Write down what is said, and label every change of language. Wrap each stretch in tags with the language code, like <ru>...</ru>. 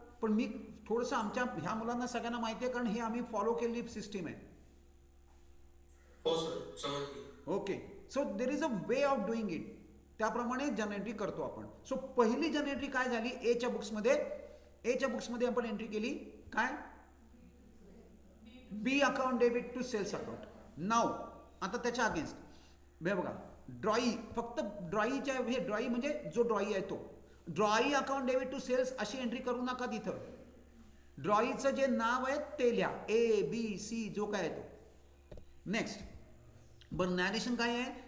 <mr>पण मी थोडंसं आमच्या ह्या मुलांना सगळ्यांना माहिती आहे कारण हे आम्ही फॉलो केलेली सिस्टीम आहे. हो सर, समजली.</mr> <en>Okay. So there is a way of doing it.</en> <mr>त्याप्रमाणे जनरेटरी करतो आपण. सो पहिली जनरेटरी काय झाली? एच्या बुक्समध्ये आपण एंट्री केली काय?</mr> <en>B account debit to sales account.</en> <mr>नाव आता त्याच्या अगेन्स्ट बघा ड्रॉई, फक्त ड्रॉईच्या हे ड्रॉई म्हणजे जो ड्रॉई आहे तो ड्रॉई अकाउंट डेबिट टू सेल्स अशी एंट्री करू नका तिथं. ड्रॉईचं जे नाव आहे ते लिहा, ABC जो काय आहे तो. नेक्स्ट बरं नॅरेशन काय आहे?</mr>